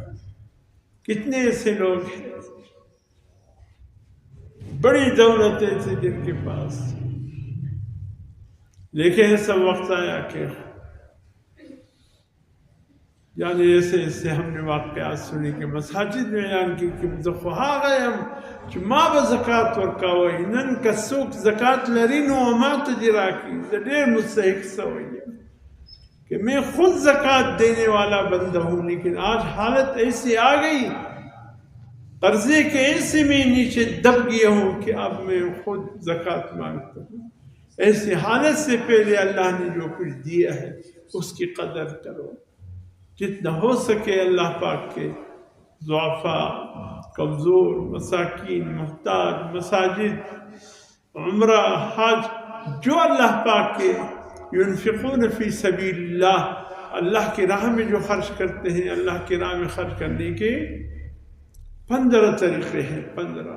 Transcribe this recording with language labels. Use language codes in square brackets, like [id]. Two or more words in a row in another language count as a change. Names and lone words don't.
[ur] کتنے ایسے لوگ ہیں بڑی دولتیں تھیں جن کے پاس، لیکن ایسا وقت آیا کہ یعنی ایسے ہم نے واقعات سنی کہ مساجد میں یعنی کہ خواہ گئے ہم کہ [ps] ما به زکات ورکوئ نن که څوک زکات لري نو ما ته دې راکړي، زه ډېر مستحق سوی یم [ur] کہ میں خود زکات دینے والا بندہ ہوں، لیکن آج حالت ایسی آ گئی قرضے کے ایسے میں نیچے دب گیا ہوں کہ اب میں خود زکات مانگتا ہوں۔ ایسی حالت سے پہلے اللہ نے جو کچھ دیا ہے اس کی قدر کرو، جتنا ہو سکے اللہ پاک کے ضعفاء، کمزور، مساکین، محتاج، مساجد، عمرہ، حج، جو اللہ پاک کے [ar] ينفقون فی سبیل اللہ [ur] کی راہ میں جو خرچ کرتے ہیں، اللہ کی راہ میں خرچ کرنے کے 15 طریقے ہیں، 15۔